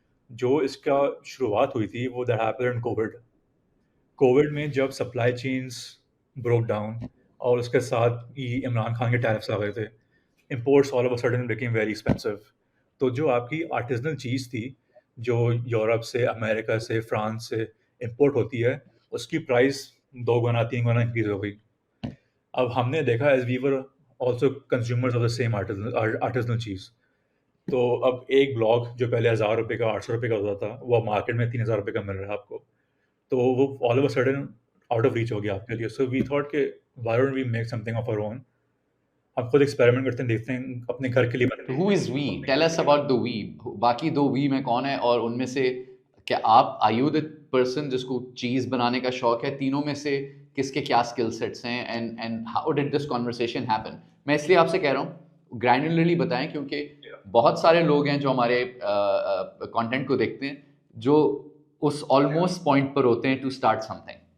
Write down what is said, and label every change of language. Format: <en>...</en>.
<ur>جو اس کا شروعات ہوئی تھی وہ</ur> <en>that happened in Covid</en> <ur>میں، جب سپلائی چینس بروک ڈاؤن اور اس کے ساتھ ہی عمران خان کے ٹیرفس آ گئے تھے،</ur> <en>Imports all of a sudden became very expensive.</en> <ur>تو جو آپ کی آرٹیزنل چیز تھی جو یورپ سے، امریکہ سے، فرانس سے امپورٹ ہوتی ہے، اس کی پرائز 2 گنا 3 گنا انکریز ہو گئی. اب ہم نے دیکھا</ur> <en>As we were also consumers of the same artisanal cheese.</en> <ur>تو اب ایک بلاگ جو پہلے 1000 روپے کا 800 روپے کا ہوتا تھا، وہ مارکیٹ میں 3000 روپے کا مل رہا ہے آپ کو.</ur> <en>تو وہ all of a sudden out of reach</en> <ur>ہو گیا آپ کے لیے.</ur> <en>So we thought کہ why don't we make something of our own.</en> <ur>ہم خود ایکسپیریمنٹ کرتے ہیں، دیکھتے ہیں اپنے گھر کے لیے.</ur> <en>Who is V? Tell us about the V.</en> <ur>باقی 2 وی میں کون ہے، اور ان میں سے کیا آپ</ur> <en>are you the person</en> <ur>جس کو چیز بنانے کا شوق ہے؟ تینوں میں سے کس کے کیا اسکل سیٹس ہیں،</ur> <en>And how did this conversation happen?</en> <ur>میں اس لیے آپ سے کہہ رہا ہوں گرینولرلی بتائیں، کیونکہ بہت سارے لوگ ہیں جو ہمارے کانٹینٹ کو دیکھتے ہیں جو اس آلموسٹ پوائنٹ پر ہوتے ہیں</ur> <en>To start something.</en>